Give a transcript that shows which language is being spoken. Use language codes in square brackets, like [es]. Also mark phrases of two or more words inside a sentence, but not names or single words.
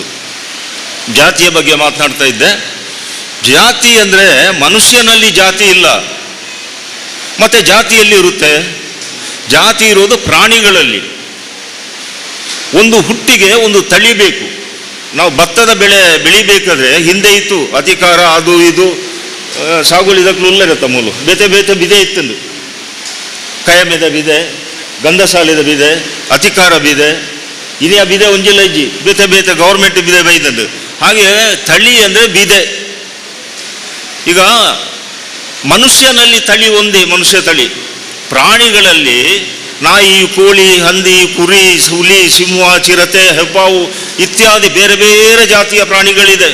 [kn] ಜಾತಿಯ ಬಗ್ಗೆ ಮಾತನಾಡ್ತಾ ಇದ್ದೆ. ಜಾತಿ ಅಂದರೆ ಮನುಷ್ಯನಲ್ಲಿ ಜಾತಿ ಇಲ್ಲ. ಮತ್ತೆ ಜಾತಿಯಲ್ಲಿ ಇರುತ್ತೆ? ಜಾತಿ ಇರೋದು ಪ್ರಾಣಿಗಳಲ್ಲಿ. ಒಂದು ಹುಟ್ಟಿಗೆ ಒಂದು ತಳಿ ಬೇಕು. ನಾವು ಭತ್ತದ ಬೆಳೆ ಬೆಳಿಬೇಕಾದ್ರೆ ಹಿಂದೆ ಇತ್ತು ಅಧಿಕಾರ, ಅದು ಇದು ಸಾಗುಳಿದಕ್ಕೂ [tcy] ಉಲ್ಲರತ್ತ ಮೂಲು ಬೇತೆ ಬೇತೆ ಬಿದೆ ಇತ್ತಂದು. ಕಯಮೆದ ಬಿದೆ, ಗಂಧಸಾಲೆದ ಬಿದೆ, ಅಧಿಕಾರ ಬಿದೆ, ಇನಿಯ ಬಿದೆ ಒಂಜಿಲ್ಲ ಇಜ್ಜಿ ಬೇತೆ ಬೇತೆ ಗೌರ್ಮೆಂಟ್ ಬಿದೆ ಬೈದಂದು. [kn] ಹಾಗೆ ತಳಿ ಅಂದರೆ ಬಿದೆ. ಈಗ ಮನುಷ್ಯನಲ್ಲಿ ತಳಿ ಒಂದೇ, ಮನುಷ್ಯ ತಳಿ. ಪ್ರಾಣಿಗಳಲ್ಲಿ ನಾಯಿ, ಕೋಳಿ, ಹಂದಿ, ಕುರಿ, ಹುಲಿ, ಸಿಂಹ, ಚಿರತೆ, ಹೆಬ್ಬಾವು ಇತ್ಯಾದಿ ಬೇರೆ ಬೇರೆ ಜಾತಿಯ ಪ್ರಾಣಿಗಳಿದೆ.